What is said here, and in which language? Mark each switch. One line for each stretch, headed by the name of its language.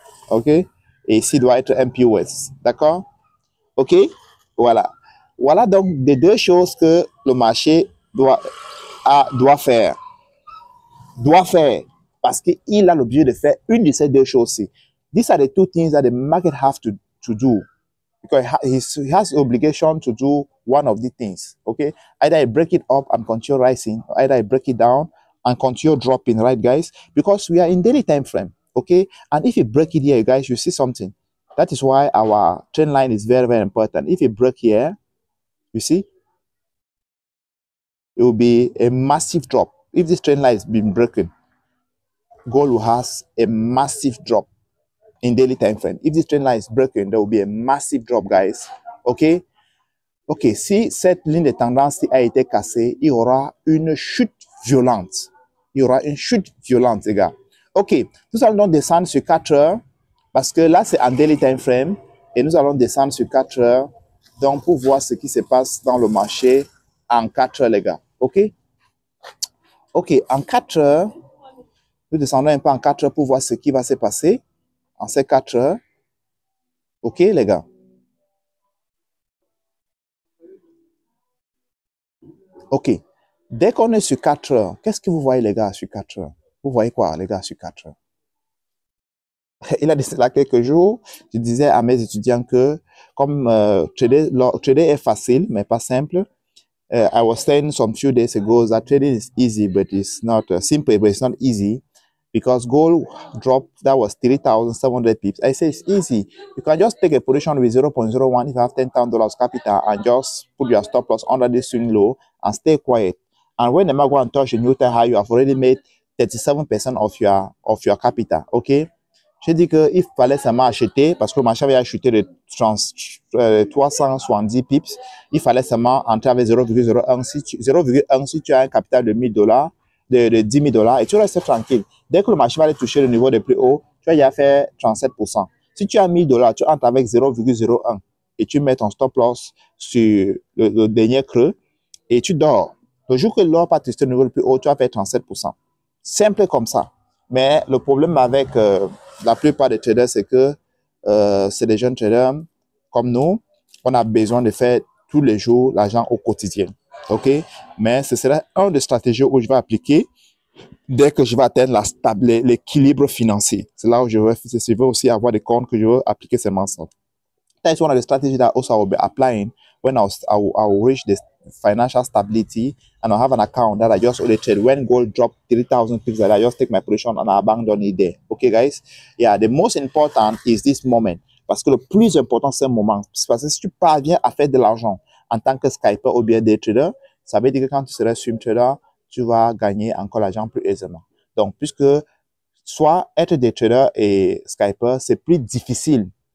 French: OK? Et ici doit être un POS. D'accord? OK? Voilà. Voilà donc les deux choses que le marché doit faire. Doit faire. Parce qu'il a l'objet de faire une de ces deux choses-ci.
English: These are the two things that the market have to do. Because he has the obligation to do one of the things. Okay? Either I break it up and continue rising, or either I break it down and continue dropping, right, guys? Because we are in daily time frame. Okay? And if you break it here, you guys, you see something. That is why our trend line is very, very important. If you break here, you see, it will be a massive drop. If this trend line has been broken, gold will have a massive drop in daily time frame. If this trend line is broken, there will be a massive drop, guys. OK?
French: OK, si cette ligne de tendance a été cassée, il y aura une chute violente. Il y aura une chute violente, les gars. OK, nous allons donc descendre sur 4 heures, parce que là, c'est en daily time frame, et nous allons descendre sur 4 heures, donc pour voir ce qui se passe dans le marché en 4 heures, les gars. OK? OK, en 4 heures, nous descendons un peu en 4 heures pour voir ce qui va se passer en ces 4 heures. OK, les gars? OK. Dès qu'on est sur 4 heures, qu'est-ce que vous voyez, les gars, sur 4 heures? Vous voyez quoi, les gars, sur 4 heures? Il a dit cela quelques jours. Je disais à mes étudiants que comme trader est facile, mais pas simple.
English: I was saying some few days ago that trading is easy, but it's not simple, but it's not easy because gold dropped. That was 3,700 pips. I say it's easy. You can just take a position with 0.01 if you have $10,000 capital and just put your stop loss under this swing low and stay quiet. And when the market go and touch a new high, you have already made 37% of your capital. Okay.
French: Je dis qu'il fallait seulement acheter, parce que le marché avait acheté de 370 pips, il fallait seulement entrer avec 0,01. 0,1 si tu as un capital de $1,000, de $10,000, et tu restes tranquille. Dès que le marché va aller toucher le niveau de plus haut, tu vas y faire 37%. Si tu as $1,000, tu entres avec 0,01 et tu mets ton stop loss sur le dernier creux et tu dors. Le jour que l'or va tester le niveau le plus haut, tu vas faire 37%. Simple comme ça. Mais le problème avec la plupart des traders, c'est que c'est des jeunes traders comme nous. On a besoin de faire tous les jours l'argent au quotidien. OK? Mais ce serait une des stratégies où je vais appliquer dès que je vais atteindre l'équilibre financier. C'est là où je veux aussi avoir des comptes que je veux appliquer seulement ça.
English: That's one of the strategies that also I will be applying when I will reach this financial stability and I'll have an account that I just only trade. When gold drop 3,000 pips, I just take my position and I abandon it there. Okay, guys? Yeah, the most important is this moment.
French: Parce que le plus important, c'est un moment. Parce que si tu parviens à faire de l'argent en tant que scalper ou bien day trader, ça veut dire que quand tu seras swing trader, tu vas gagner encore l'argent plus aisément. Donc, puisque soit être day trader et scalper, c'est plus difficile.